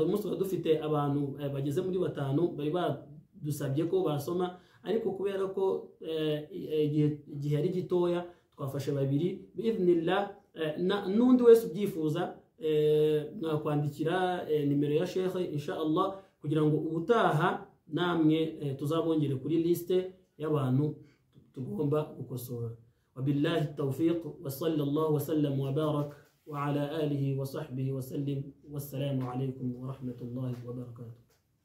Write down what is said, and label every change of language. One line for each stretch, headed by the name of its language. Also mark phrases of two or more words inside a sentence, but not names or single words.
Kinyarwanda: Umunsi dufite abantu bageze muri 5 bari badusabye ko basoma, ariko kubera ko igihe ari gitoya twafashe 2 bi'idhnillah. N'undi wese ubyifuza mwakwandikira nimero ya Sheikh inshallah, kugira ngo ubutaha namwe tuzabongere kuri liste y'abantu tugomba gukosora.
Arabic: وبالله التوفيق وصلى الله وسلم وبارك وعلى آله وصحبه وسلم. والسلام عليكم ورحمة الله وبركاته.